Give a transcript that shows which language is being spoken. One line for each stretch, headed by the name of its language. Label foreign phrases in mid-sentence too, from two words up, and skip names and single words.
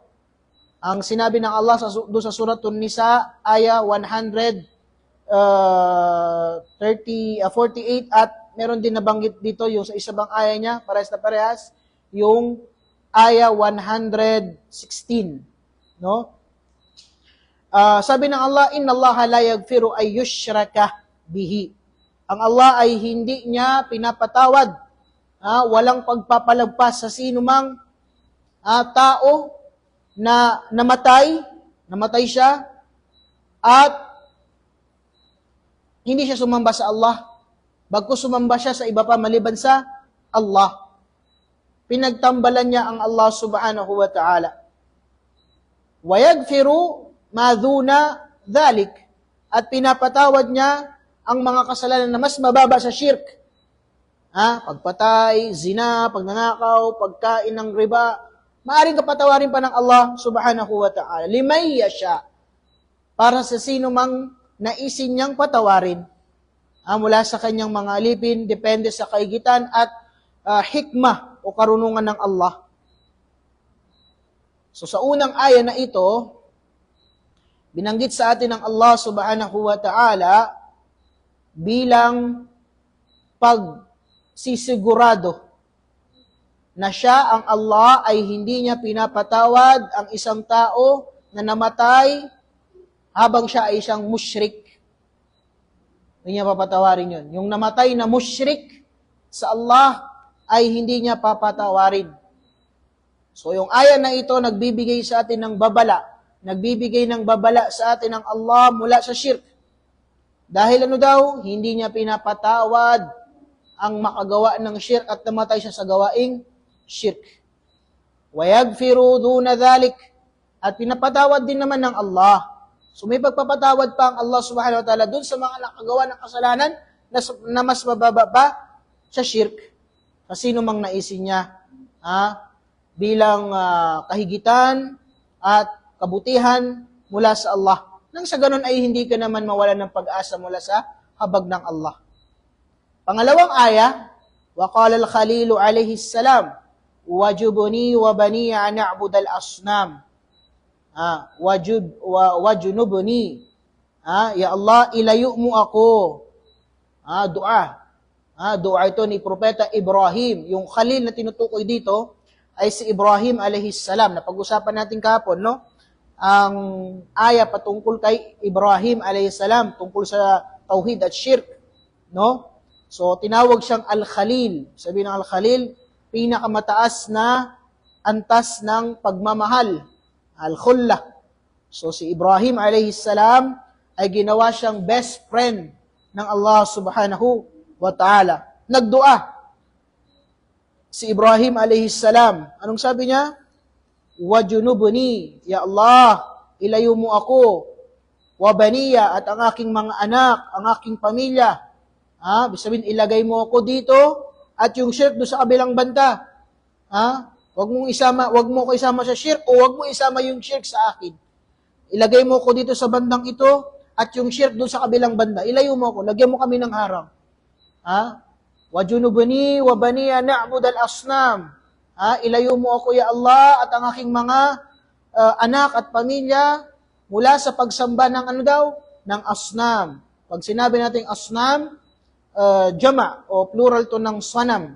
Filipino: Ang sinabi ng Allah doon sa Suratun Nisa, aya 48 at meron din nabanggit dito yung sa isa bang aya niya, parehas na parehas, yung aya 116. No? Sabi ng Allah,
Arabic: إن الله لا يغفر أن يشرك به.
Filipino: Ang Allah ay hindi niya pinapatawad, walang pagpapalagpas sa sino mang tao na namatay siya, at hindi siya sumamba sa Allah, bagkus sumamba siya sa iba pa maliban sa Allah. Pinagtambalan niya ang Allah
Arabic: سبحانه وتعالى. ويغفر ما دون ذلك.
Filipino: At pinapatawad niya ang mga kasalanan na mas mababa sa shirk. Pagpatay, zina, pagnanakaw, pagkain ng riba, maaring kapatawarin pa ng Allah
Arabic: سبحانه وتعالى. لمن يشاء.
Filipino: Para sa sino mang naisin niyang patawarin. Mula sa kanyang mga alipin, depende sa kaigitan at hikmah o karunungan ng Allah. So sa unang aya na ito, binanggit sa atin ng Allah
Arabic: سبحانه وتعالى
Filipino: bilang pagsisigurado na siya, ang Allah, ay hindi niya pinapatawad ang isang tao na namatay habang siya ay isang musyrik. Hindi niya papatawarin yun. Yung namatay na musyrik sa Allah ay hindi niya papatawarin. So yung aya na ito nagbibigay sa atin ng babala. Nagbibigay ng babala sa atin ng Allah mula sa shirk. Dahil ano daw? Hindi niya pinapatawad ang makagawa ng shirk at namatay siya sa gawaing shirk.
Arabic: وَيَغْفِرُوا دُونَ ذَلِكَ.
Filipino: At pinapatawad din naman ng Allah. So may pagpapatawad pa ang Allah
Arabic: سبحانه وتعالى
Filipino: dun sa mga nakagawa ng kasalanan na mas mababa pa sa shirk. Sino mang naisin niya bilang kahigitan at kabutihan mula sa Allah. Nang sa ganun ay hindi ka naman mawalan ng pag-asa mula sa habag ng Allah. Pangalawang aya,
Arabic: وَقَالَ الْخَلِيلُ عَلَيْهِ السَّلَامُ وَجُبْنِي وَبَنِيَ أَنْ نَعْبُدَ الْأَصْنَامِ وَجُنُبْنِي Ya Allah,
Filipino: ilayo mo ako. Dua. Dua ito ni Propeta Ibrahim. Yung Khalil na tinutukoy dito ay si Ibrahim
Arabic: عليه السلام.
Filipino: Napag-usapan natin kahapon, no? Ang aya patungkol kay Ibrahim
Arabic: عليه السلام
Filipino: tungkol sa tauhid at shirk, no? So tinawag siyang Al-Khalil. Sabi ng Al-Khalil, pinakamataas na antas ng pagmamahal, Al-Khulla. So si Ibrahim
Arabic: عليه السلام
Filipino: ay ginawa siyang
English: best friend
Filipino: ng Allah
Arabic: سبحانه وتعالى.
Filipino: Nagdua si Ibrahim
Arabic: عليه السلام.
Filipino: Anong sabi niya?
Arabic: وَجُنُبْنِي Ya Allah,
Filipino: ilayo mo ako. وَبَنِيَ At ang aking mga anak, ang aking pamilya. Sabihin, ilagay mo ako dito at yung shirk doon sa kabilang banda. Wag mo ko isama sa shirk o wag mo isama yung shirk sa akin. Ilagay mo ako dito sa bandang ito at yung shirk doon sa kabilang banda. Ilayo mo ako, lagyan mo kami ng harang.
Arabic: وَجُنُبْنِي وَبَنِيَ نَعْبُدَ الْأَصْنَامِ
Filipino: Ilayo mo ako,
Arabic: Ya Allah,
Filipino: at ang aking mga anak at pamilya mula sa pagsamba ng ng asnam. Pag sinabi natin asnam, jama o plural to ng sanam.